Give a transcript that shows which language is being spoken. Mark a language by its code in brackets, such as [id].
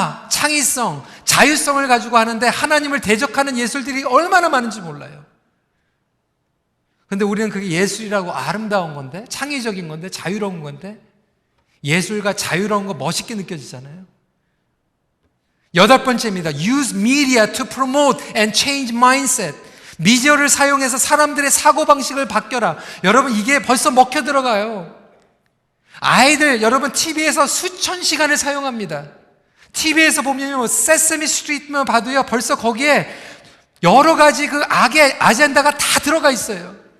[ko] 창의성, 자유성을 가지고 하는데 하나님을 대적하는 예술들이 얼마나 많은지 몰라요. 근데 우리는 그게 예술이라고 아름다운 건데, 창의적인 건데, 자유로운 건데, 예술과 자유로운 거 멋있게 느껴지잖아요. 8번째입니다. [en] Use media to promote and change mindset. [ko] 미디어를 사용해서 사람들의 사고방식을 바뀌어라. 여러분, 이게 벌써 먹혀 들어가요. 아이들, 여러분, TV에서 수천 시간을 사용합니다. TV에서 보면 세세미 스트리트만 봐도요, 벌써 거기에 여러 가지 그 악의 아젠다가 다 들어가 있어요.